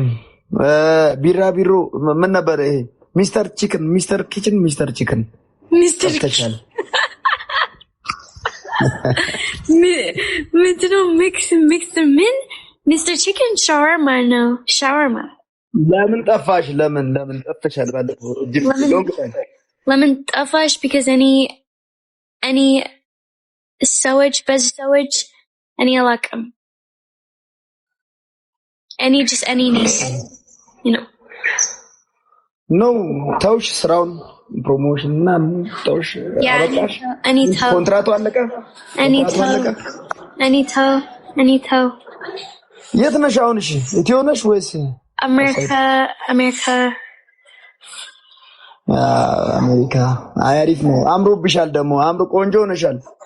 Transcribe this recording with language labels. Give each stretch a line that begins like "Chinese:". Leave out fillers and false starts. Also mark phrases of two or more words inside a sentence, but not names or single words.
Amharic: ቢራቢሮ ምን ነበር ይሄ? ሚስተር ቺክን ተሻለ ምንድነው ምን? ሚስተር ቺክን ሻወርማ ለምን ጠፋሽ? ለምን ጠፍተሻል? ባለፈው ለምን ጠፋሽ?
English: because any
Amharic: ሰዎች በዚህ ሰዎች እኔ አላውቅም
English: any name you know
Amharic: no ተውሽ ስራውን ፕሮሞሽን እና ተውሽ አበቃሽ ኮንትራቱ አለቀ ተው የት ነሽ አሁን? እሺ ኢትዮ ነሽ ወይስ አሜሪካ አሪፍ ነው። አምሮብሻል ደግሞ ቆንጆ ሆነሻል።